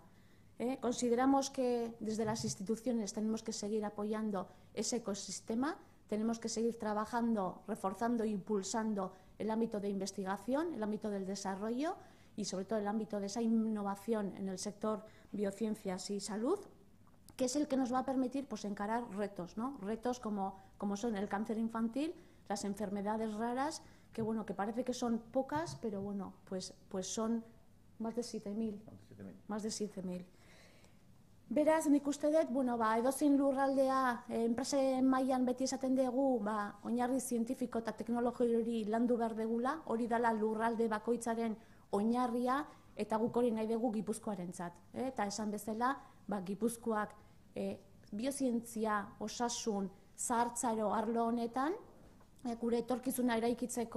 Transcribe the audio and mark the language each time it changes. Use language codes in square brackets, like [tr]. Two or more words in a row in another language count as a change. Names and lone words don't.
[es] Consideramos que desde las instituciones tenemos que seguir apoyando ese ecosistema, tenemos que seguir trabajando, reforzando e impulsando el ámbito de investigación, el ámbito del desarrollo y sobre todo el ámbito de esa innovación en el sector biociencias y salud, que es el que nos va a permitir pues, encarar retos, ¿no? Retos como son el cáncer infantil, las enfermedades raras, que bueno, que parece que son pocas, pero bueno, pues son más de 7.000. Más de 7.000. [eu] Beraz, nik uste dut, edozein lurraldea, enpresen mailan beti esaten dugu, oinarri zientifiko eta teknologi hori landu behar degula, hori dela lurralde bakoitzaren oinarria, eta guk hori nahi dugu Gipuzkoarentzat. Eta esan bezala, Gipuzkoak biozientzia, osasun, zahartzaro arlo honetan, gure etorkizuna eraikitzeko